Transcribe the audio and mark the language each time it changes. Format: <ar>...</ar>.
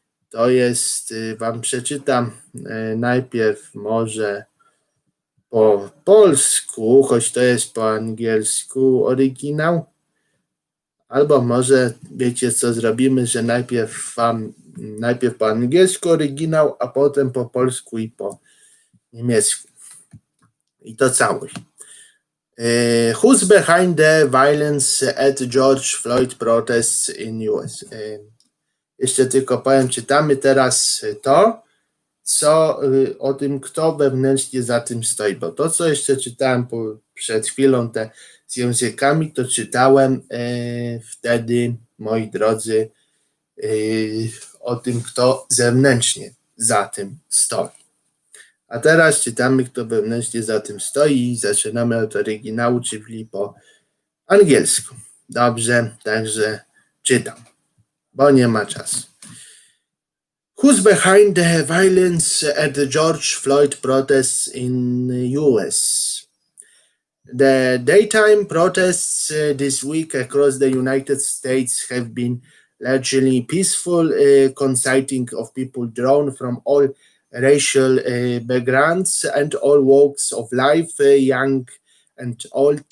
<pl>To jest, wam przeczytam najpierw może po polsku, choć to jest po angielsku oryginał. Albo może wiecie co zrobimy, że najpierw po angielsku oryginał, a potem po polsku i po niemiecku. I to całość.</pl> <en>Who's behind the violence at George Floyd protests in US?</en> <pl>Jeszcze tylko powiem, czytamy teraz to, co o tym, kto wewnętrznie za tym stoi, bo to, co jeszcze czytałem przed chwilą te z językami, to czytałem wtedy, moi drodzy, o tym, kto zewnętrznie za tym stoi. A teraz czytamy, kto wewnętrznie za tym stoi i zaczynamy od oryginału, czyli po angielsku. Dobrze, także czytam, bo nie ma czasu.</pl> <en>Who's behind the violence at the George Floyd protests in US? The daytime protests this week across the United States have been largely peaceful, consisting of people drawn from all racial backgrounds and all walks of life, young and old.</en>